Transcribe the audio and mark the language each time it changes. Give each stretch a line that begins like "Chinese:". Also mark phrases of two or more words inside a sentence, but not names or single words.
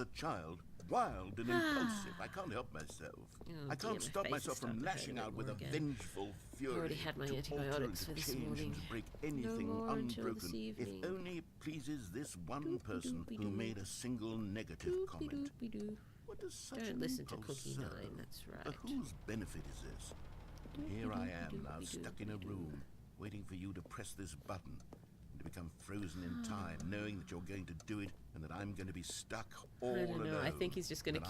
English: as a child. Wild and impulsive. I can't help myself. Oh, I dear, can't my stop face is myself from starting to hurt lashing a out bit with a more again. vengeful fury. already had my to alter antibiotics and to for this change morning. and to break anything more until this unbroken, if evening. only it pleases this one person who made a single negative comment. Doopy-doopy-doo. What does such Don't an listen to impulse Cookie serve? Nine, that's For right. whose benefit is this? Here I am now, stuck in a room, waiting for you to press this button, and to become frozen in time, knowing that you're going to do it, and that I'm going to be stuck all I alone. don't know. I think he's just gonna